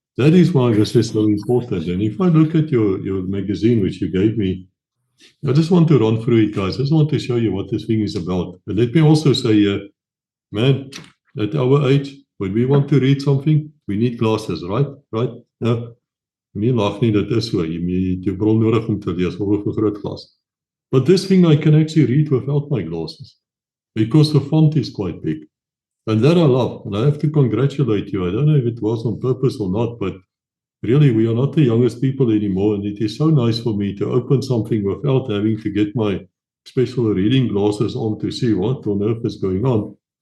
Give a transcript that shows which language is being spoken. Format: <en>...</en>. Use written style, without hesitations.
<en>That is why this is so important. And if I look at your magazine, which you gave me, I just want to run through it, guys. I just want to show you what this thing is about. And let me also say, man, at our age, when we want to read something, we need glasses, right? Right? No?</en> <af>Nie lag nie, dit is so. Jy het jou bril nodig om te lees, of 'n groot glas.</af> <en>But this thing I can actually read without my glasses, because the font is quite big. And that I love, and I have to congratulate you. I don't know if it was on purpose or not, but really, we are not the youngest people anymore, and it is so nice for me to open something without having to get my special reading glasses on to see what on earth is going on.</en>